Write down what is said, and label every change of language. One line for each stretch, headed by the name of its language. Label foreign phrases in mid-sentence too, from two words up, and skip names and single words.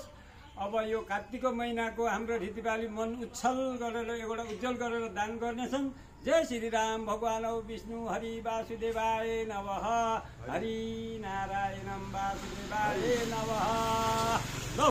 Nepali: अब यो कार्तिकको महिनाको हाम्रो रीतिबाली मन उच्छल गरेर एउटा उज्जवल गरेर दान गर्नेछन्।
Sanskrit: जय श्री राम भगवान विष्णु हरि वासुदेवाय नमः। हरि नारायणं वासुदेवाय नमः।